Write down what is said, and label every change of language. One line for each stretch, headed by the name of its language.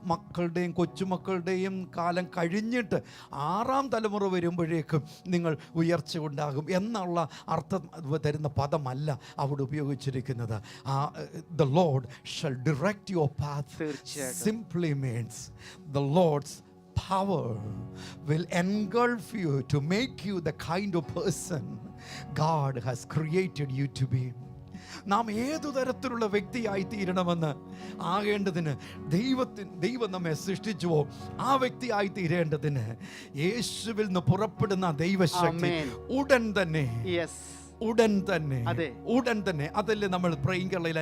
Malayalam: മക്കളുടെയും കൊച്ചുമക്കളുടെയും കാലം കഴിഞ്ഞിട്ട് 6ാം തലമുറ വരുമ്പോഴേക്കും നിങ്ങൾ ഉയർച്ച ഉണ്ടാകും എന്നുള്ള അർത്ഥം തരുന്ന പദമല്ല അവിടെ ഉപയോഗിച്ചിരിക്കുന്നത്.
English: The Lord shall direct your path simply means the Lord's power will engulf you to make you the kind of person God has created you to be.
Malayalam: നാം ഏതു തരത്തിലുള്ള വ്യക്തിയായി തീരണമെന്ന് ആകേണ്ടതിന് ദൈവം നമ്മെ സൃഷ്ടിച്ചുവോ ആ വ്യക്തിയായി തീരേണ്ടതിന് യേശുവിൽ നിന്ന് പുറപ്പെടുന്ന ദൈവശക്തി ആമേൻ. ഉടൻ തന്നെ
English: yes,
Malayalam: ഉടൻ തന്നെ അതെ. ഉടൻ തന്നെ അതല്ലേ നമ്മൾ പ്രേയിങ് കേരളയിൽ